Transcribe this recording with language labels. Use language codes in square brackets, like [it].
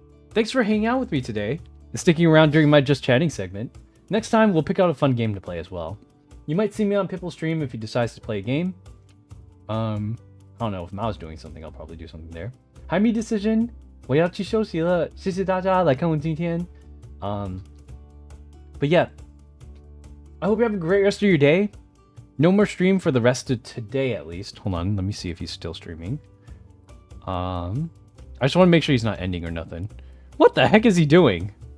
[en] Thanks for hanging out with me today and sticking around during my Just Chatting segment. Next time, we'll pick out a fun game to play as well. You might see me on Pipple's stream if he decides to play a game. I don't know, if Mao's doing something, I'll probably do something there. Hi, Me Decision. [zh] 我要去休息了，谢谢大家来看我今天。 [en] But yeah, I hope you have a great rest of your day. No more stream for the rest of today, at least. Hold on, let me see if he's still streaming. I just want to make sure he's not ending or nothing. What the heck is he doing?